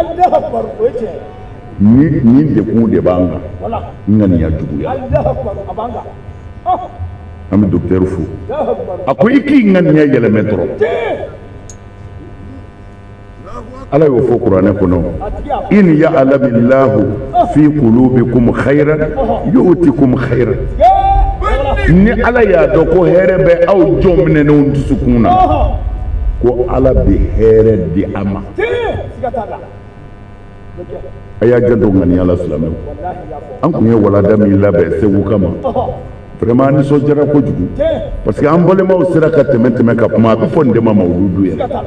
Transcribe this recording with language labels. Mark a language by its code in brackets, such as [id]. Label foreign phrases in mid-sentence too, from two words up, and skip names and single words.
[bm] ni dekun de b'an kan ŋaniya juguya an bɛ docteur fo a ko i k'i ŋaniya yɛlɛmɛ dɔrɔn ala y'o fɔ kuranɛ kɔnɔ [ar] إن يعلم الله في قلوبكم خيرا يؤتكم خيرا [bm] ni ala y'a dɔn ko hɛrɛ bɛ aw jɔn minɛnenw dusukun na ko ala bɛ hɛrɛ di a ma a y'a janto ŋaniya la silamɛw an tun ye walada min labɛn segu kama vraiment an nisɔndiyara kojugu [fr] parce que [bm] an balimaw sera ka tɛmɛ ka kuma a bɛ fɔ nin de ma mawuludu yɛrɛ